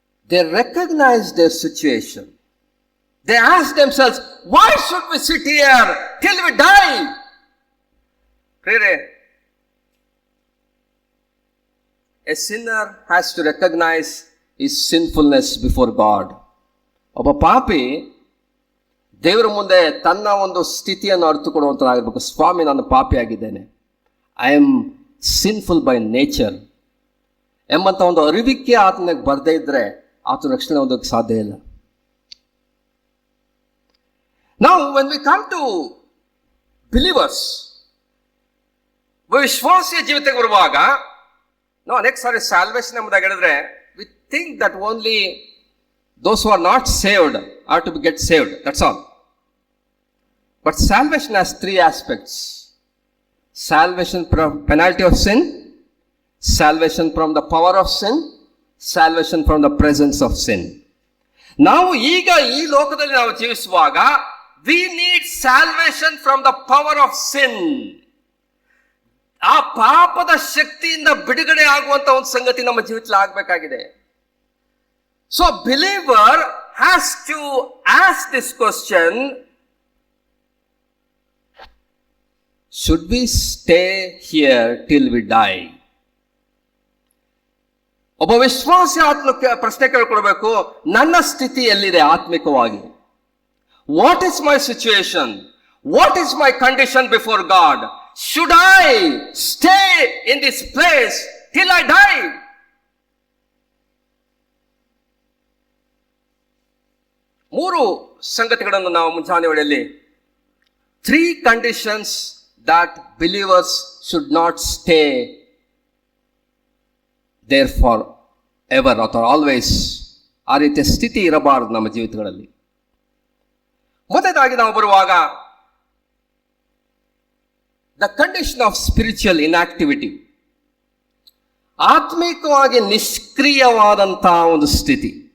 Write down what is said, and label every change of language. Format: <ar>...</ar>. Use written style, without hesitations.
<en>They recognize their situation. They ask themselves, why should we sit here till we die? A sinner has to recognize his sinfulness before God.</en> <kn>ಒಬ್ಬ ಪಾಪಿ ದೇವರ ಮುಂದೆ ತನ್ನ ಒಂದು ಸ್ಥಿತಿಯನ್ನು ಅರ್ಥಕೊಡುವಂತನಾಗಿರ್ಬೇಕು. ಸ್ವಾಮಿ, ನಾನು ಪಾಪಿಯಾಗಿದ್ದೇನೆ,</kn> <en>I am sinful by nature</en> <kn>ಎಂಬಂತ ಒಂದು ಅರಿವಿಕೆ ಆತನಿಗೆ ಬರದೇ ಇದ್ರೆ ಆತ ರಕ್ಷಣೆ ಹೊಂದೋಕ್ಕೆ ಸಾಧ್ಯ ಇಲ್ಲ.</kn> <en>Now when we come to believers,</en> <kn>ವಿಶ್ವಾಸಿಯ ಜೀವಿತಕ್ಕೆ ಬರುವಾಗ ನಾವು ಅನೇಕ ಸಾರಿ ಸಾಲ್ವೇಷನ್ ಎಂಬುದಾಗಿ ಹೇಳಿದ್ರೆ</kn> <en>we think that only those who are not saved are to get saved, that's all. But salvation has 3 aspects. Salvation from penalty of sin, salvation from the power of sin, salvation from the presence of sin.</en> <kn>ನಾವು ಈಗ ಈ ಲೋಕದಲ್ಲಿ ನಾವು ಜೀವಿಸುವಾಗ</kn> <en>we need salvation from the power of sin.</en> <kn>ಆ ಪಾಪದ ಶಕ್ತಿಯಿಂದ ಬಿಡುಗಡೆ ಆಗುವಂತ ಒಂದು ಸಂಗತಿ ನಮ್ಮ ಜೀವಿತದಲ್ಲಿ ಆಗಬೇಕಾಗಿದೆ.</kn> <en>So believer has to ask this question, should we stay here till we die?</en> <kn>ಒಬ್ಬ ವಿಶ್ವಾಸಿ ಆತ್ಮಕ್ಕೆ ಪ್ರಶ್ನೆ ಕೇಳ್ಕೊಳ್ಬೇಕು, ನನ್ನ ಸ್ಥಿತಿ ಎಲ್ಲಿದೆ ಆತ್ಮಿಕವಾಗಿ?</kn> <en>What is my situation? What is my condition before God? Should I stay in this place till I die?</en> <kn>ಮೂರು ಸಂಗತಿಗಳನ್ನು ನಾವು ಮುಂಜಾನೆ ವೇಳೆಯಲ್ಲಿ,</kn> <en>3 conditions that believers should not stay there for ever or always.</en> <kn>ಆ ರೀತಿಯ ಸ್ಥಿತಿ ಇರಬಾರದು ನಮ್ಮ ಜೀವಿತಗಳಲ್ಲಿ. ಮೊದಲಾಗಿ ನಾವು ಬರುವಾಗ</kn> <en>the condition of spiritual inactivity,</en> <kn>ಆತ್ಮಿಕವಾಗಿ ನಿಷ್ಕ್ರಿಯವಾದಂತಹ ಒಂದು ಸ್ಥಿತಿ.</kn>